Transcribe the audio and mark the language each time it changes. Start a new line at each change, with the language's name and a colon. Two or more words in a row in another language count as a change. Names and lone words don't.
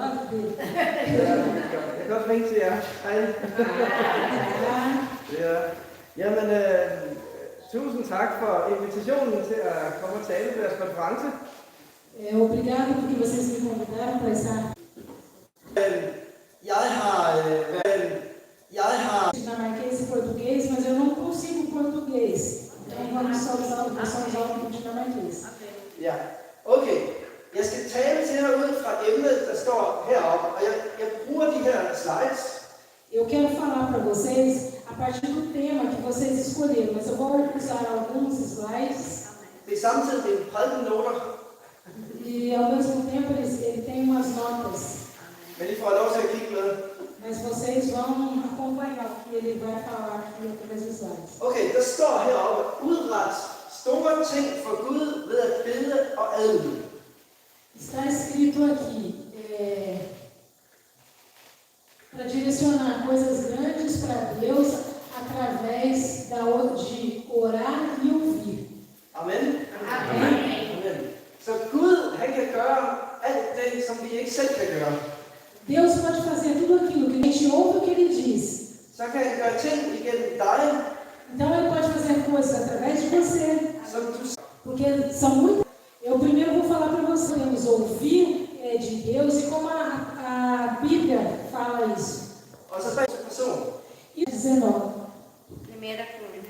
Danish: dele. Jeg kan også ringe til jer. Hej. Ja. Jamen, tusind tak for invitationen til at komme og tale ved jeres konference.
Portuguese: Obrigado porque vocês me convidaram para estar dinamarquês e português, mas eu não consigo português. Então vamos só usar o dinamarquês.
Danish: Ja, okay. Jeg skal tale til jer ud fra emnet, der står heroppe, og jeg bruger de her slides.
Portuguese: Eu quero falar para vocês a partir do tema que vocês escolheram, mas eu vou usar alguns slides.
Danish: Det er samtidig mine prædikennoter,
Portuguese: E ao mesmo tempo ele tem umas notas.
Danish: men I får lov til at kigge med.
Portuguese: Mas vocês vão acompanhar o que ele vai falar aqui através dos slides.
Danish: Okay, der står heroppe, udret store ting for Gud ved at bede og adlyde.
Portuguese: Está escrito aqui, para direcionar coisas grandes para Deus através de orar e ouvir.
Danish: Amen.
Portuguese: Amém?
Danish: Amen. Så Gud, han kan gøre alt det, som vi ikke selv kan gøre.
Portuguese: Deus pode fazer tudo aquilo que a gente ouve o que Ele diz.
Danish: Så kan han gøre ting igennem dig,
Portuguese: Então Ele pode fazer coisas através de você.
Danish: som du
Portuguese: Porque são muito. Eu primeiro vou falar para vocês, vamos ouvir de Deus e como a Bíblia fala isso.
Danish: og så bag person.
Portuguese: E 19. Primeira Crônica.